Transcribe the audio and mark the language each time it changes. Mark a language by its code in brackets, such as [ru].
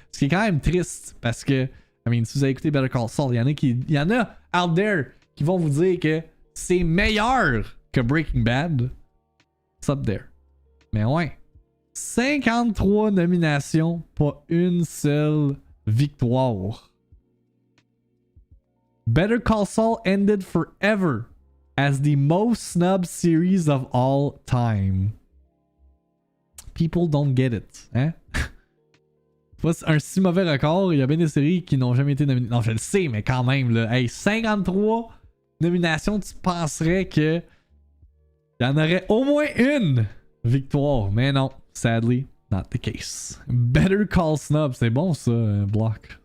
[fr] Ce qui est quand même triste parce que, si vous avez écouté Better Call Saul, il y en a out there qui vont vous dire que c'est meilleur que Breaking Bad. [en] It's up there. [fr] Mais ouais. 53 nominations, pas une seule victoire. [en] Better Call Saul ended forever as the most snubbed series of all time. People don't get it, hein? [fr] C'est un si mauvais record, il y a bien des séries qui n'ont jamais été nominées. Non, je le sais, mais quand même, là. Hey, 53 nominations, tu penserais que il y en aurait au moins une victoire. Mais non, sadly, [en] not the case. [fr] Better Call Snub, c'est bon ça, Block.